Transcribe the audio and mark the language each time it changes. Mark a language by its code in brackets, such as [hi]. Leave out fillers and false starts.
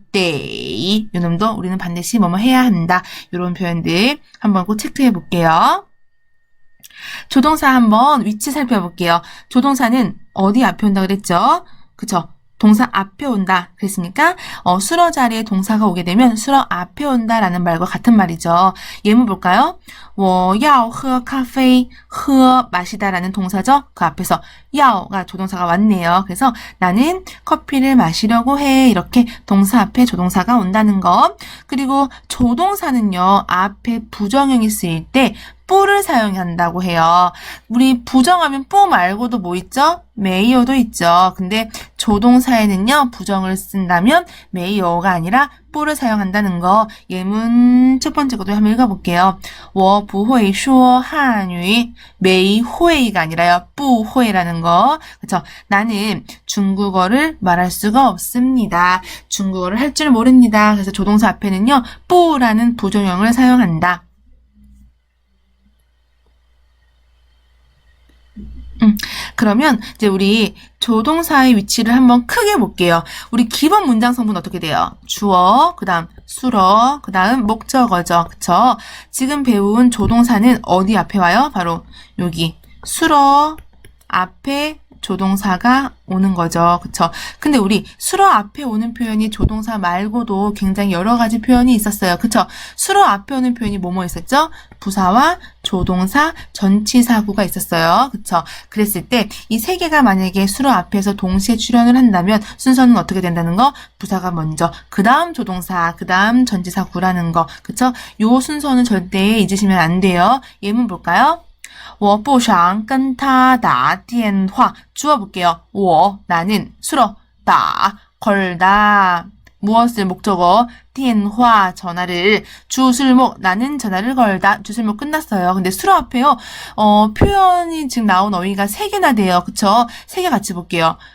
[ko] 네, 요놈도 우리는 반드시 뭐뭐 해야 한다. 이런 표현들 한번 꼭 체크해 볼게요. 조동사 한번 위치 살펴볼게요. 조동사는 어디 앞에 온다 그랬죠? 그쵸? 동사 앞에 온다 그랬으니까 수러 자리에 동사가 오게 되면 수러 앞에 온다라는 말과 같은 말이죠. 예문 볼까요? [zh] 我要喝咖啡 [ko] 喝마시다라는 동사죠. 그 앞에서 要가 조동사가 왔네요. 그래서 나는 커피를 마시려고 해. 이렇게 동사 앞에 조동사가 온다는 거. 그리고 조동사는요. 앞에 부정형이 쓰일 때 뿌를 사용한다고 해요. 우리 부정하면 뿌 말고도 뭐 있죠? 메이어도 있죠. 근데 조동사에는요. 부정을 쓴다면 메이어가 아니라 뿌를 사용한다는 거. 예문 첫 번째 것도 한번 읽어볼게요. [zh] 我不会说汉语 [ko] 메이会가 아니라요. 不会라는 거. 그쵸? 나는 중국어를 말할 수가 없습니다. 중국어를 할 줄 모릅니다. 그래서 조동사 앞에는요. 뿌라는 부정형을 사용한다. 그러면 이제 우리 조동사의 위치를 한번 크게 볼게요. 우리 기본 문장 성분 어떻게 돼요? 주어, 그 다음 수러, 그 다음 목적어죠. 그쵸? 지금 배운 조동사는 어디 앞에 와요? 바로 여기 수러 앞에 조동사가 오는 거죠. 그쵸? 근데 우리 수러 앞에 오는 표현이 조동사 말고도 굉장히 여러 가지 표현이 있었어요. 그쵸? 수러 앞에 오는 표현이 뭐뭐 있었죠? 부사와 조동사, 전치사구가 있었어요. 그쵸? 그랬을 때 이 세 개가 만약에 수러 앞에서 동시에 출현을 한다면 순서는 어떻게 된다는 거? 부사가 먼저, 그 다음 조동사, 그 다음 전치사구라는 거. 그쵸? 요 순서는 절대 잊으시면 안 돼요. 예문 볼까요? [zh] 我不想跟他打电话 [ko] 주어 볼게요. 我 나는 수러 다 걸다 무엇을 목적어 电话 전화를 주술목 나는 전화를 걸다 주술목 끝났어요. 근데 수러 앞에요. 표현이 지금 나온 어휘가 3개나 돼요. 그쵸? 3개 같이 볼게요.